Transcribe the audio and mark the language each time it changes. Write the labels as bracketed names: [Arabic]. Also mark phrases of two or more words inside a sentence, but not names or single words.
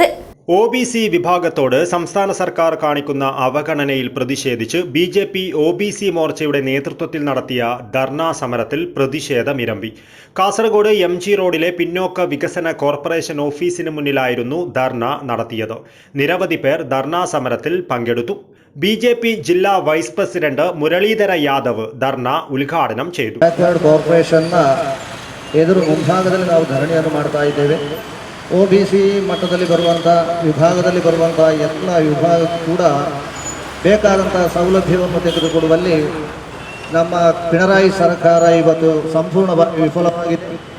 [Malayalam] OBC വിഭാഗത്തോട് സംസ്ഥാന സർക്കാർ കാണിക്കുന്ന അവഗണനയിൽ പ്രതിഷേധിച്ച് BJP OBC മോർച്ചയുടെ നേതൃത്വത്തിൽ നടത്തിയ ധർണാ സമരത്തിൽ പ്രതിഷേധമിരമ്പി. കാസർഗോഡ് MG റോഡിലെ പിന്നോക്ക വികസന കോർപ്പറേഷൻ ഓഫീസിന് മുന്നിലായിരുന്നു ധർണ നടത്തിയത്. നിരവധി പേർ ധർണാ സമരത്തിൽ പങ്കെടുത്തു. [Kannada] BJP ಜಿಲ್ಲಾ [English] vice president [Kannada] ಮುರಳೀಧರ ಯಾದವ್ ಧರ್ನಾ ಉದ್ಘಾಟನೆ ചെയ്തു. ಕಾರ್ಪೊರೇಷನ್ನ ಎದುರು ಮುಂಭಾಗದಲ್ಲಿ ನಾವು ಧರಣಿಯನ್ನು ಮಾಡ್ತಾ ಇದ್ದೇವೆ. OBC ಮಟ್ಟದಲ್ಲಿ ಬರುವಂಥ ವಿಭಾಗದಲ್ಲಿ ಬರುವಂಥ ಎಲ್ಲ ವಿಭಾಗಕ್ಕೂ ಕೂಡ ಬೇಕಾದಂಥ ಸೌಲಭ್ಯವನ್ನು ತೆಗೆದುಕೊಡುವಲ್ಲಿ ನಮ್ಮ ಪಿಣರಾಯಿ ಸರ್ಕಾರ ಇವತ್ತು ಸಂಪೂರ್ಣವಾಗಿ ವಿಫಲವಾಗಿದೆ.